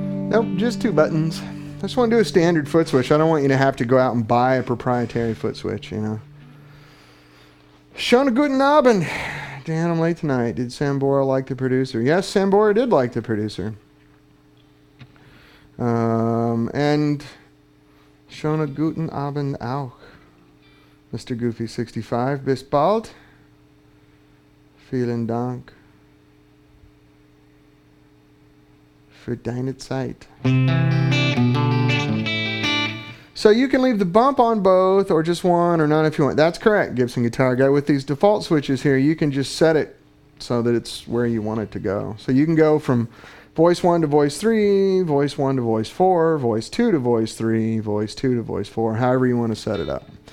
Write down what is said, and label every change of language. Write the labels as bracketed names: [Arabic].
[English] Nope, just 2 buttons. I just want to do a standard foot switch. I don't want you to have to go out and buy a proprietary foot switch, you know. [German] Schönen guten Abend. [English] Dan, I'm late tonight. Did Sambora like the producer? Yes, Sambora did like the producer. [German] And schönen guten Abend auch. Mr. Goofy 65. Bis bald. Vielen Dank für deine Zeit. [English] So you can leave the bump on both or just one or none if you want. That's correct, Gibson Guitar Guy. With these default switches here, you can just set it so that it's where you want it to go. So you can go from voice 1 to voice 3, voice 1 to voice 4, voice 2 to voice 3, voice 2 to voice 4, however you want to set it up.